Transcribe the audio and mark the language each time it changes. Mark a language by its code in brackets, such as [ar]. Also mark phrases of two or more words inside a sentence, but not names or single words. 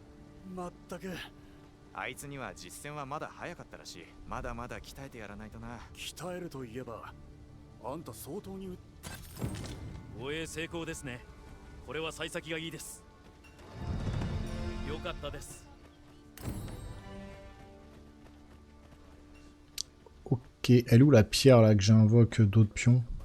[ja] まったくあいつには実戦はまだ早かったらしいまだまだ鍛えてやらないとな鍛えるといえばあんた相当に護衛成功ですねこれは幸先がいいですよかったです [fr] Ok, elle est où la pierre là que j'invoque d'autres pions?